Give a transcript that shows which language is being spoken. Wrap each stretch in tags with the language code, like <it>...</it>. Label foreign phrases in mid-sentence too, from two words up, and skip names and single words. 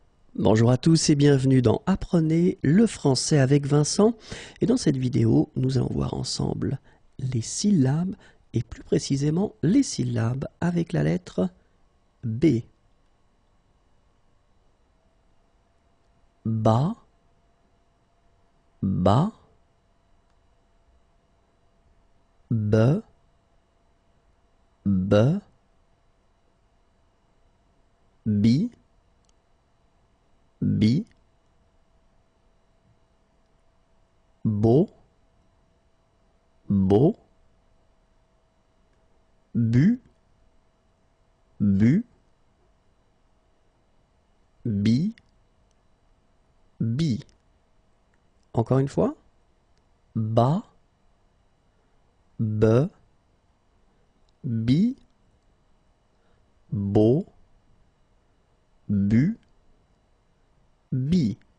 <fr>Bonjour à tous et bienvenue dans Apprenez le français avec Vincent. Et dans cette vidéo, nous allons voir ensemble les syllabes et plus précisément les syllabes avec la lettre B. Ba, ba, be, be, bi, bi, bo, bo, bu, bu, bi, bi. Encore une fois. Ba, be, bi, bo, bu, bi.</fr>